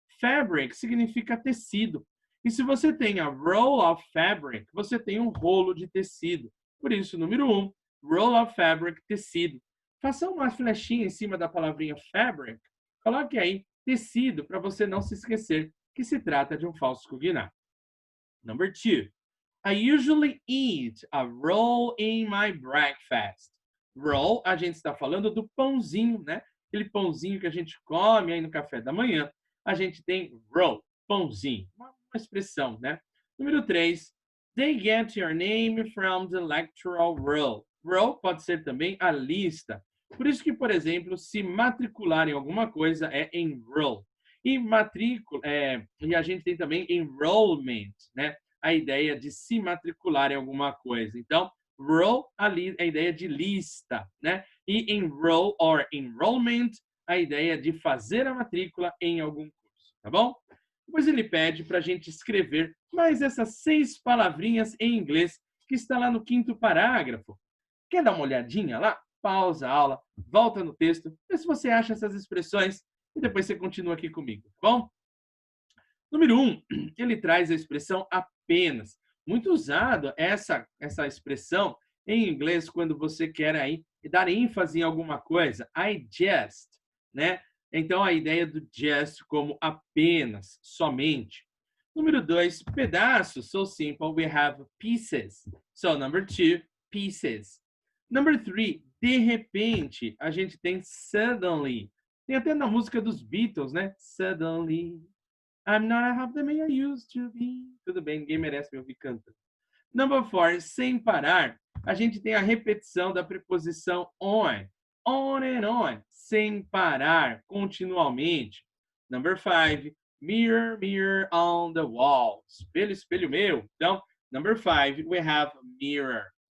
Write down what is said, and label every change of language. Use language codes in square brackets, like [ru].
[pt] Fabric significa tecido. E se você tem a roll of fabric, você tem um rolo de tecido. Por isso, número 1, roll of fabric, tecido. Faça uma flechinha em cima da palavrinha fabric. Coloque aí tecido para você não se esquecer que se trata de um falso cognato. [en] Number 2, I usually eat a roll in my breakfast. [pt] Roll, a gente está falando do pãozinho, né? Aquele pãozinho que a gente come aí no café da manhã. A gente tem roll, pãozinho, uma expressão, né? Número 3, they get your name from the electoral roll. Roll pode ser também a lista. Por isso que, por exemplo, se matricular em alguma coisa é enroll. E matrícula, e a gente tem também enrollment, né? A ideia de se matricular em alguma coisa. Então, roll, a ideia de lista, né? E enroll or enrollment, a ideia de fazer a matrícula em algum curso, tá bom? Depois ele pede para a gente escrever mais essas 6 palavrinhas em inglês que está lá no 5º parágrafo. Quer dar uma olhadinha lá? Pausa a aula, volta no texto, vê se você acha essas expressões e depois você continua aqui comigo, tá bom? Número 1, ele traz a expressão apenas. Muito usado essa expressão em inglês quando você quer aí dar ênfase em alguma coisa. I just, né? Então, a ideia do just como apenas, somente. Número 2, pedaços. [en] So simple, we have pieces. So, number 2, pieces. Number 3, [pt] de repente, a gente tem [en] suddenly. [pt] Tem até na música dos Beatles, né? [en] Suddenly, I'm not half the man I used to be. [pt] Tudo bem, ninguém merece me ouvir cantando. [en] Number 4, [pt] sem parar, a gente tem a repetição da preposição on. On and on, sem parar, continuamente. [en] Number 5, mirror, mirror on the wall. [pt] Espelho, espelho meu. Então, [en] number 5, we have mirror.